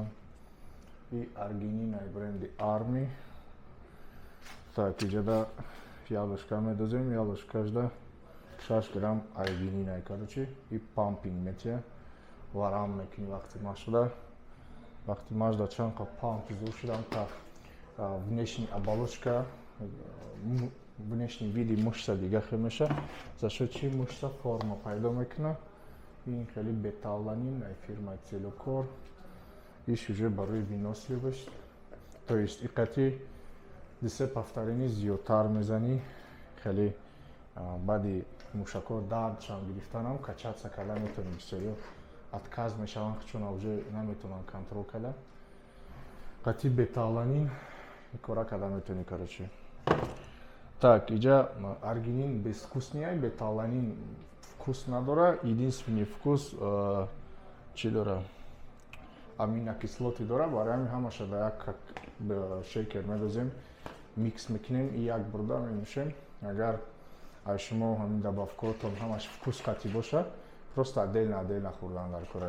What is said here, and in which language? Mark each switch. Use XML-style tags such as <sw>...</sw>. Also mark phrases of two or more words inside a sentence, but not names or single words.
<tg>И аргинин ай бренди Army. Так, инҷада ялошка медозем, ялошкашда 6 грамм аргинин ай короче и пампинг мечиҳад. Варам мекунӣ вақти машқ шуда. Вақти машқ да чанд қа памп зуд шудам, қа</tg> <ru>внешний оболочка, внешний види мышца</ru> <tg>дига хел меша,</tg> <ru>за что</ru> <tg>чи мышца форма пайдо мекуна. Ин хеле бета-аланин ай фирмаи Целлюкор. Иш уже барои выносливост.</tg> <ru>То есть</ru> <tg>иқати 10 повторений зиёдтар мезанӣ, хеле баъди мушакҳо дард чанд гирифтанам, качаться кардан метавонӣ бисёриҳо отказ мешаванд, чун уже наметавонанд контрол кардан. Қати бета-аланин кора кардан метавонӣ короче. Так, инҷа аргинин безвкусния, бета-аланин вкус надора,</tg> <ru>единственный вкус</ru> <tg>чи дора? Аминокислоти дора, барои ҳамин ҳамаша да як шейкер медозем, микс мекунем и як бурда менӯшем. Агар ай шумо ҳамин добавкаҳотон ҳамаш вкус қати боша,</tg> <ru>просто отдельно</ru> <tg>хӯрдан дар кора.</tg>